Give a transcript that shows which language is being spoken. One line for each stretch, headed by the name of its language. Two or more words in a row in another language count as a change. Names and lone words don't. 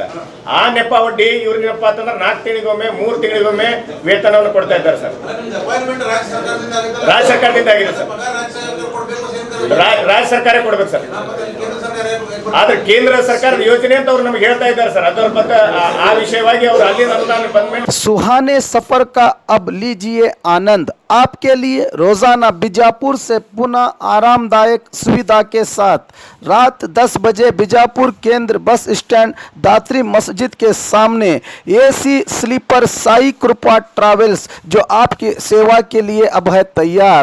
Kannada: ಆ ನೆಪ ಒಡ್ಡಿ ಇವ್ರಿಗಪ್ಪ ಅಂತಂದ್ರೆ 4 ತಿಂಗಳಿಗೊಮ್ಮೆ 3 ತಿಂಗಳಿಗೊಮ್ಮೆ ವೇತನವನ್ನು ಕೊಡ್ತಾ ಇದ್ದಾರೆ ಸರ್. ರಾಜ್ಯ ಸರ್ಕಾರದಿಂದ ಆಗಿದೆ ಸರ್. ರಾಜ್ಯ ಸರ್ಕಾರ ಕೊಡ್ಬೇಕು ಸರ್. ಆದ್ರೆ ಕೇಂದ್ರ ಸರ್ಕಾರದ ಯೋಜನೆ ಅಂತ ಅವ್ರು ನಮ್ಗೆ ಹೇಳ್ತಾ ಇದ್ದಾರೆ ಸರ್. ಅದರ ಬಗ್ಗೆ ಆ ವಿಷಯವಾಗಿ ಅವರು ಅಲ್ಲಿನ ಅನುದಾನ ಬಂದ ಮೇಲೆ
Hindi: सुहाने सफर का अब लीजिए आनंद। आपके लिए रोजाना बीजापुर से पुनः आरामदायक सुविधा के साथ रात 10 बजे बीजापुर केंद्र बस स्टैंड दात्री मस्जिद के सामने
English: AC sleeper
Hindi: साई कृपा ट्रैवल्स जो आपकी सेवा के लिए अब है तैयार।